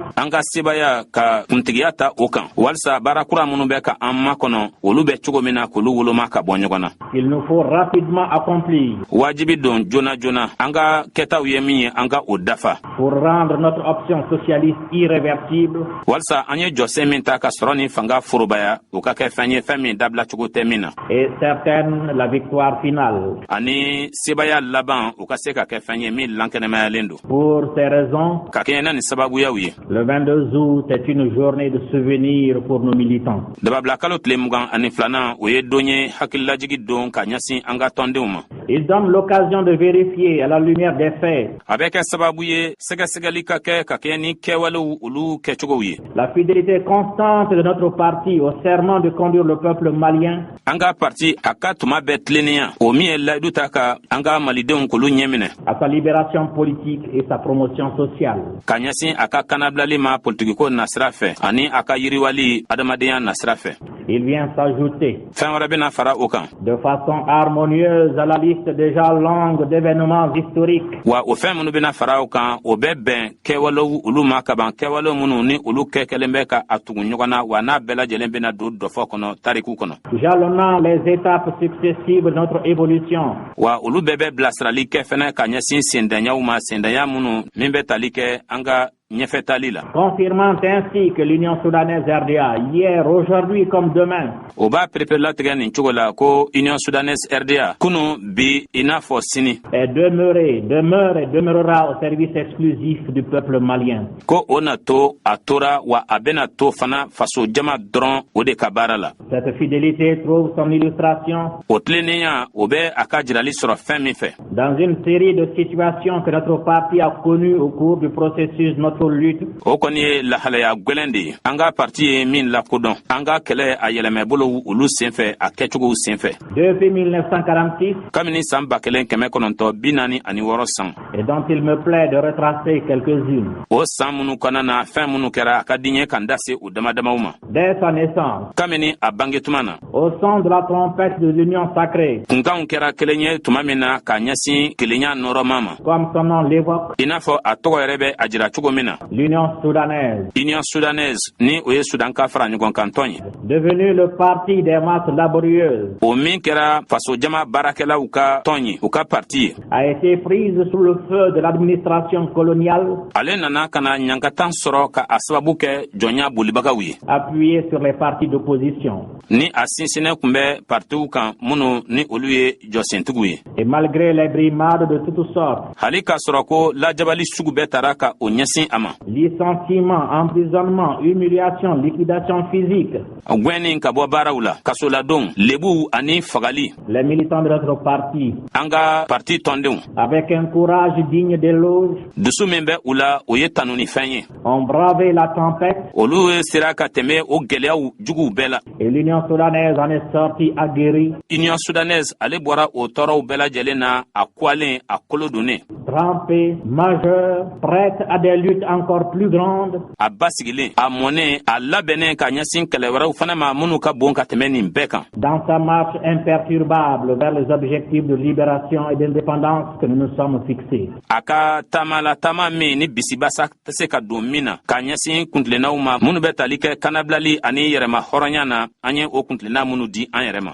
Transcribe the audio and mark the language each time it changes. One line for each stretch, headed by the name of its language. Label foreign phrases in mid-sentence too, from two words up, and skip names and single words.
Bambara: An ka sebaya ka kuntigiya ta o kan walasa baara kura minnu bɛ ka an makɔnɔ olu bɛ cogo min na k'olu woloma ka bɔ ɲɔgɔn na.
French: qu'il nous faut rapidement accomplir
Bambara: Wajibi don joona joona an ka kɛtaw ye min ye an ka o dafa
French: pour rendre notre option socialiste irréversible
Bambara: walasa an ye jɔsen min ta ka sɔrɔ ni fanga forobaya o ka kɛ fɛn ye fɛn min dabila cogo tɛ min na
French: et certaine la victoire finale.
Bambara: ani sebaya laban o ka se ka kɛ fɛn ye min lankɛnɛmayalen don.
French: Pour ces raisons,
Bambara: Ka kɛɲɛ na ni sababuyaw ye
French: le 22 août est une journée de souvenir pour nos militants.
Bambara: Dababla kalo tile mugan ani filana o ye don ye hakililajigi don ka ɲasin an ka tɔndenw ma.
French: Il donne l'occasion de vérifier à la lumière des faits
Bambara: A bɛ kɛ sababu ye sɛgɛsɛgɛli ka kɛ ni kɛwalew olu kɛcogow ye.
French: la fidélité constante de notre parti au serment de conduire le peuple malien.
Bambara: An ka parti a ka tuma bɛɛ tilennenya o min ye layidu ta ka an ka malidenw k'olu ɲɛ minɛ.
French: À sa libération politique et sa promotion sociale.
Bambara: Ka ɲasin a ka kanabilali ma politikiko nasira fɛ ani a ka yiriwali adamadenya nasira fɛ.
French: Il vient s'ajouter
Bambara: Fɛn wɛrɛ bɛna fara o kan.
French: de façon harmonieuse à la liste déjà longue d'événements historiques
Bambara: Wa o fɛn minnu bɛna fara o kan o bɛ bɛn kɛwalew olu ma kaban kɛwalew minnu ni olu kɛlen bɛ ka a tugu ɲɔgɔn na wa n'a bɛɛ lajɛlen bɛna don dɔfɔ kɔnɔ tariku kɔnɔ.
French: jalonnant les étapes successives de notre évolution.
Bambara: Wa olu bɛɛ bɛ bilasirali kɛ fɛnɛ ka ɲɛsin sendanyaw ma sendanya minnu min bɛ tali kɛ an ka ɲɛfɛtali la.
French: Confirmant ainsi que l'Union soudanaise RDA, hier, aujourd'hui comme demain,
Bambara: O b'a perepere-latigɛ nin cogo la ko Union Soudanaise RDA kunu bi i n'a fɔ sini.
French: est demeure et demeurera au service exclusif du peuple malien.
Bambara: Ko o na to a tora wa a bɛna to fana faso jama dɔrɔn o de ka baara la.
French: Cette fidélité trouve son illustration
Bambara: O tilennenya o bɛ a ka jirali sɔrɔ fɛn min fɛ.
French: dans une série de situations que notre parti a connues au cours du processus de notre lutte.
Bambara: O kɔni ye lahalaya gwɛlɛn de ye. An ka parti ye min lakodɔn. An ka kɛlɛ a yɛlɛmɛbolo olu senfɛ a kɛcogow senfɛ.
French: Depuis 1946,
Bambara: Kabini san 1946 san.
French: et dont il me plaît de retracer quelques-unes.
Bambara: O san minnu kɔnɔna na fɛn minnu kɛra a ka di n ye ka n da se o damadamaw ma.
French: Dès sa naissance,
Bambara: Kabini a bange tuma na.
French: au son de la trompette de l'Union sacrée,
Bambara: Kunkanw kɛra kelen ye tuma min na ka ɲɛsin kelenya nɔrɔma ma.
French: comme son nom l'évoque,
Bambara: I n'a fɔ a tɔgɔ yɛrɛ bɛ a jira cogo min na.
French: l'Union soudanaise,
Bambara: Union Soudanaise ni o ye Sudan ka fara ɲɔgɔn kan tɔn ye.
French: devenu le parti des masses laborieuses,
Bambara: O min kɛra faso jama baarakɛlaw ka tɔn ye u ka parti ye.
French: a été prise sous le feu de l'administration coloniale,
Bambara: Ale nana ka na ɲankatan sɔrɔ ka a sababu kɛ jɔnya bolibagaw ye.
French: appuyée sur les partis d'opposition.
Bambara: Ni a sinsinɛ kun bɛ partiw kan minnu ni olu ye jɔsentigiw ye.
French: Et malgré les brimades de toutes sortes,
Bambara: Hali k'a sɔrɔ ko lajabali sugu bɛɛ tara ka o ɲɛsin a ma.
French: licenciement, emprisonnement, humiliation, liquidation physique,
Bambara: Gwɛnni ka bɔ baaraw la, kasoladonw, lebuw ani fagali.
French: les militants de notre parti,
Bambara: An ka parti tɔndenw,
French: avec un courage digne d'éloge,
Bambara: dusu min bɛ u la o ye tanu ni fɛn ye.
French: ont bravé la tempête
Bambara: Olu ye sera ka tɛmɛ o gwɛlɛyaw juguw bɛɛ la.
French: et l'Union soudanaise en est sortie aguerrie,
Bambara: Union Soudanaise ale bɔra o tɔɔrɔw bɛɛ lajɛlen na a kuwalen a kolo donnen.
French: trempée, majeure, prête à des luttes encore plus grandes,
Bambara: A basigilen, a mɔnen, a labɛnnen ka ɲɛsin kɛlɛ wɛrɛw fana ma minnu ka bon ka tɛmɛ nin bɛɛ kan.
French: dans sa marche imperturbable vers les objectifs de libération et d'indépendance que nous nous sommes fixés.
Bambara: A ka taama la taama min ni bisibasa tɛ se ka don min na ka ɲɛsin kuntilennaw ma minnu bɛ tali kɛ kanabilali ani yɛrɛma hɔrɔnya na an ye o kuntilenna minnu di an yɛrɛ ma.